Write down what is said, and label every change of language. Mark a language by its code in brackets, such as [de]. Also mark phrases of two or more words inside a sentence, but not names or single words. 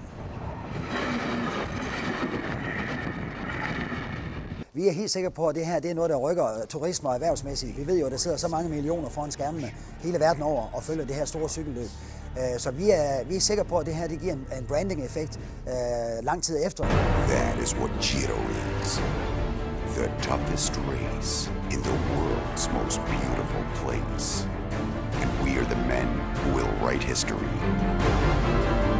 [da] Vi er helt sikre på, at det her er noget, der rykker turisme og erhvervsmæssigt. Vi ved jo, at der sidder så mange millioner foran skærmene hele verden over og følger det her store cykelløb. Så vi er sikre på, at det her giver en branding-effekt lang tid efter. [en] That is what Giro is. The toughest race in the world's most beautiful place. And we are the men who will write history.